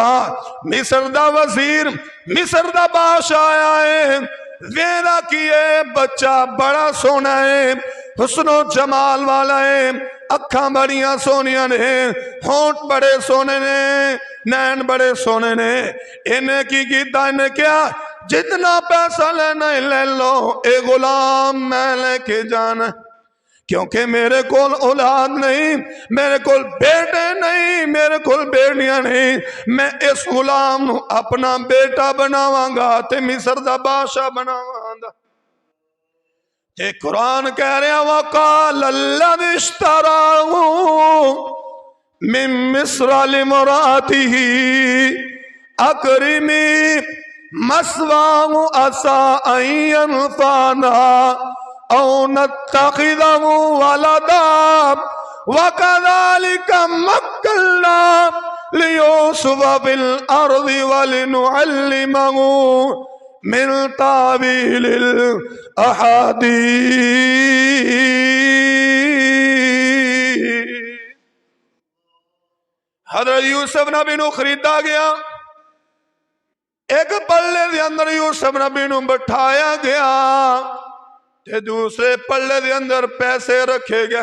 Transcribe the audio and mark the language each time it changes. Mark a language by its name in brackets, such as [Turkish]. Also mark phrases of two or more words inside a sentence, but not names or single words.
[Punjabi] ਮਿਸਰ ਦਾ ਵਜ਼ੀਰ, ਮਿਸਰ ਦਾ ਬਾਦਸ਼ਾਹ ਆਇਆ ਹੈ, ਵੇਂਹਦਾ ਕੀ ਹੈ ਬੱਚਾ ਬੜਾ ਸੋਹਣਾ ਹੈ, ਹੁਸਨੋ ਜਮਾਲ ਵਾਲਾ ਹੈ, ਅੱਖਾਂ ਬੜੀਆਂ ਸੋਹਣੀਆਂ ਨੇ, ਹੋਂਠ ਬੜੇ ਸੋਹਣੇ ਨੇ, ਨੈਣ ਬੜੇ ਸੋਹਣੇ ਨੇ। ਇਨ੍ਹੇਂ ਕੀ ਕੀਤਾ, [Urdu] انہیں کیا جتنا پیسہ لینا لے لو، یہ غلام میں لے کے جانا، کیونکہ میرے کو اولاد نہیں، میرے کو بیٹے نہیں، میرے کو بیٹیاں نہیں. [Punjabi] ਮੈਂ ਇਸ ਗ਼ੁਲਾਮ ਨੂੰ ਆਪਣਾ ਬੇਟਾ ਬਣਾਵਾਂਗਾ ਤੇ ਮਿਸਰ ਦਾ ਬਾਦਸ਼ਾਹ ਬਣਾਵਾਂਗਾ। ਤੇ ਕੁਰਾਨ ਕਹਿ ਰਿਹਾ [Arabic] وقال الذي اشتراه من مصر لامرأته أكرمي مثواه عسى أن ينفعنا أو نتخذه ولدا وكذلك مكنا ليوسف في الأرض ولنعلمه من تأويل الأحاديث. [Punjabi] ਹਜ਼ਰਤ ਯੂਸੁਫ਼ ਨਬੀ ਨੂੰ ਖ਼ਰੀਦਾ ਗਿਆ, ਇੱਕ ਪੱਲੇ ਦੇ ਅੰਦਰ ਯੂਸੁਫ਼ ਨਬੀ ਨੂੰ ਬਿਠਾਇਆ ਗਿਆ ਤੇ ਦੂਸਰੇ ਪੱਲੇ ਦੇ ਅੰਦਰ ਪੈਸੇ ਰੱਖੇ ਗਏ।